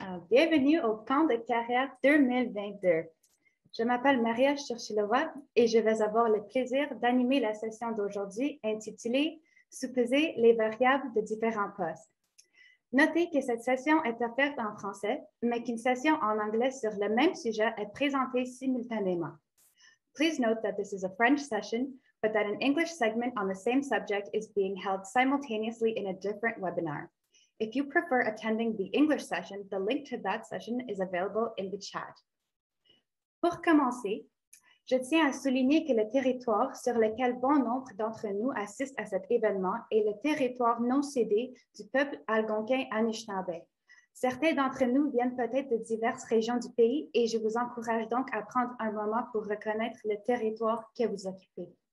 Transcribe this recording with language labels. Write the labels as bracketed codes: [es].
[fr] Bienvenue au camp de carrière 2022. Je m'appelle Maria Churchilova et je vais avoir le plaisir d'animer la session d'aujourd'hui intitulée « Sous-peser les variables de différents postes ». Notez que cette session est offerte en français, mais qu'une session en anglais sur le même sujet est présentée simultanément. [en] Please note that this is a French session, but that an English segment on the same subject is being held simultaneously in a different webinar. If you prefer attending the English session, the link to that session is available in the chat. [fr] Pour commencer, je tiens à souligner que le territoire sur lequel bon nombre d'entre nous assistent à cet événement est le territoire non cédé du peuple algonquin Anishinaabe. Certains d'entre nous viennent peut-être de diverses régions du pays et je vous encourage donc à prendre un moment pour reconnaître le territoire que vous occupez.